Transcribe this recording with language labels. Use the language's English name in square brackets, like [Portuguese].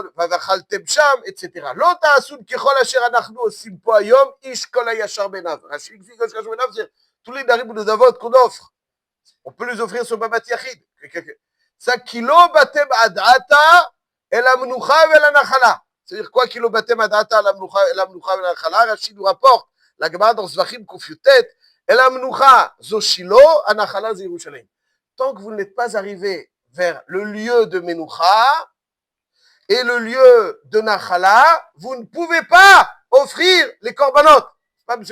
[Hebrew] ואכלתם שם, etc. לא תעשו ככל אשר אנחנו עושים פה היום, איש כל הישר בעיניו. [French] רש"י [Hebrew] לפי כל הישר בעיניו, [French] c'est tous les darim ou les davot qu'on offre. On peut les offrir sur Bamat Yachid. [Hebrew] Ça, כי לא באתם עד עתה אל המנוחה ואל הנחלה. [French] C'est-à-dire quoi, [Hebrew] כי לא באתם עד עתה אל המנוחה ואל הנחלה? [French] רש"י nous rapporte, la Gemara dans Zvachim Kufyutet, [Hebrew] אל המנוחה זו שילה, הנחלה זה ירושלים. [French] Tant que vous n'êtes pas arrivé vers le lieu de Menoucha et le lieu de Nachala, vous ne pouvez pas offrir les korbanot. Pas M.